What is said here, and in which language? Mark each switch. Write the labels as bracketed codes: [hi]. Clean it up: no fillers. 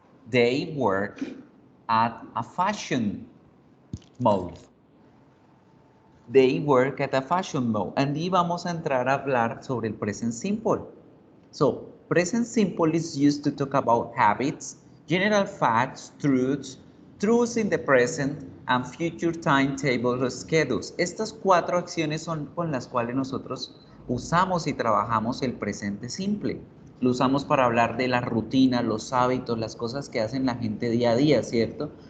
[en] They work at a fashion mall. They work at a fashion mall. [es] Y vamos a entrar a hablar sobre el present simple. [en] So, present simple is used to talk about habits, general facts, truths in the present, and future timetables or schedules. [es] Estas 4 acciones son con las cuales nosotros usamos y trabajamos el presente simple. Lo usamos para hablar de la rutina, los hábitos, las cosas que hacen la gente día a día, ¿cierto?